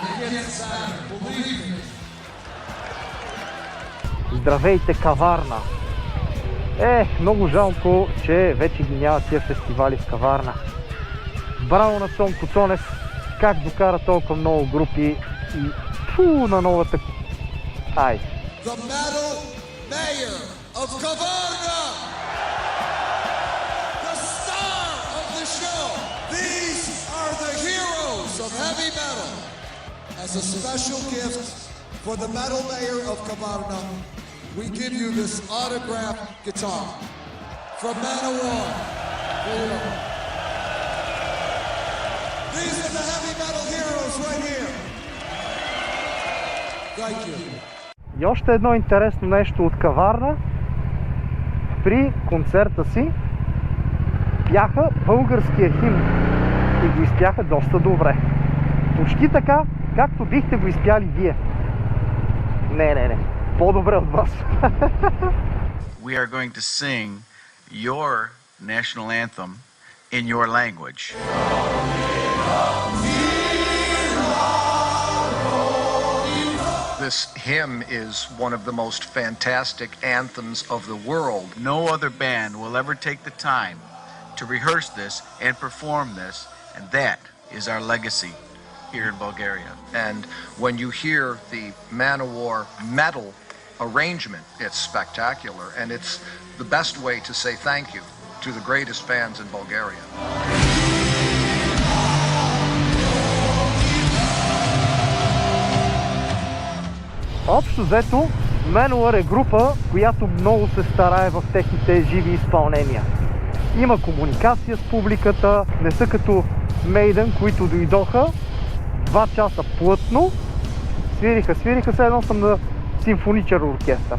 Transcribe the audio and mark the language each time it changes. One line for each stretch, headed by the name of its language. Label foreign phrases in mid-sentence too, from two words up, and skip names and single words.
Bulgarian: Здравейте, Каварна! Много жалко, че вече ги няма тия фестивали в Каварна. Браво на Цонко Цонев, как докара толкова много групи и на новата... Ай!
English: The Metal Mayor of Kavarna! The star of the show! These are the heroes of heavy metal! As a special gift for the Metal Mayor of Kavarna, we give you this autographed guitar from Manowar. These are the heavy metal heroes right here. Thank you.
Bulgarian: И още едно интересно нещо от Каварна. При концерта си пяха българския химн и го изпяха доста добре. Почти така, както бихте го изпяли вие. Не. По-добре от вас.
English: We are going to sing your national anthem in your language. This hymn is one of the most fantastic anthems of the world. No other band will ever take the time to to rehearse this and perform this, and that is our legacy here in Bulgaria. And when you hear the Man-O-War metal arrangement, it's spectacular, and it's the best way to say thank you to the greatest fans in Bulgaria.
Bulgarian: Общо взето, Manowar е група, която много се старае в техните живи изпълнения. Има комуникация с публиката, не са като Maiden, които дойдоха 2 часа плътно, свириха, все едно съм на симфоничен оркестър.